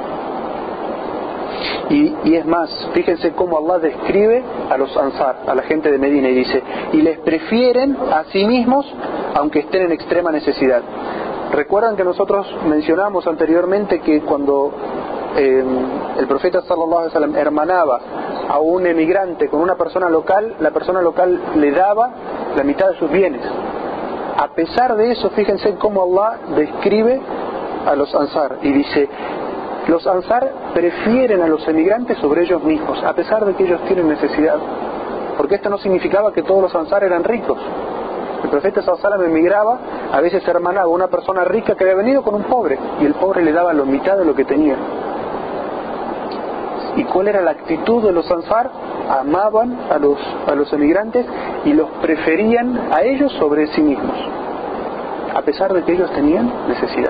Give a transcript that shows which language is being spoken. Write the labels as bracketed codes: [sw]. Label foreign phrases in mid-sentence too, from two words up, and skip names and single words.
[es] Y es más, fíjense cómo Allah describe a los ansar, a la gente de Medina, y dice: y les prefieren a sí mismos aunque estén en extrema necesidad. Recuerdan que nosotros mencionamos anteriormente que cuando el profeta [ar] صلى الله عليه وسلم [es] hermanaba a un emigrante con una persona local, la persona local le daba la mitad de sus bienes. A pesar de eso, fíjense cómo Allah describe a los ansar y dice: los ansar prefieren a los emigrantes sobre ellos mismos, a pesar de que ellos tienen necesidad. Porque esto no significaba que todos los ansar eran ricos. El profeta [ar] صلى الله عليه وسلم [es] emigraba, a veces hermanaba una persona rica que había venido con un pobre, y el pobre le daba la mitad de lo que tenía. ¿Y cuál era la actitud de los ansar? Amaban a los emigrantes y los preferían a ellos sobre sí mismos, a pesar de que ellos tenían necesidad.